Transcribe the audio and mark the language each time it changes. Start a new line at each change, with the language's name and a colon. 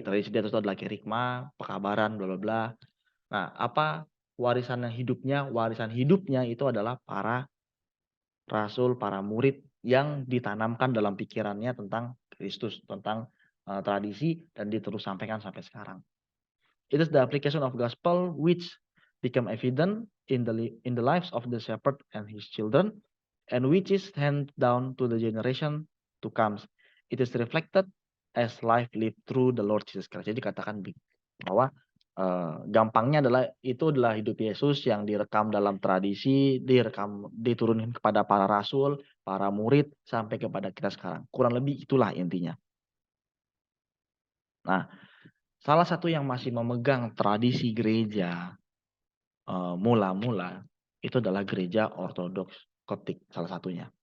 Indonesian: Tradisi di atas itu adalah kerikma, pekabaran, bla bla bla. Nah, apa warisan hidupnya? Warisan hidupnya itu adalah para rasul, para murid yang ditanamkan dalam pikirannya tentang Kristus, tentang tradisi, dan diterus sampaikan sampai sekarang.
English: It is the application of gospel which become evident in the lives of the shepherd and his children, and which is handed down to the generation to come. It is reflected as life lived through the Lord Jesus Christ.
Indonesian: Jadi katakan bahwa gampangnya adalah itu adalah hidup Yesus yang direkam dalam tradisi, diturunkan kepada para rasul, para murid, sampai kepada kita sekarang. Kurang lebih itulah intinya. Nah, salah satu yang masih memegang tradisi gereja mula-mula itu adalah gereja Ortodoks Koptik, salah satunya.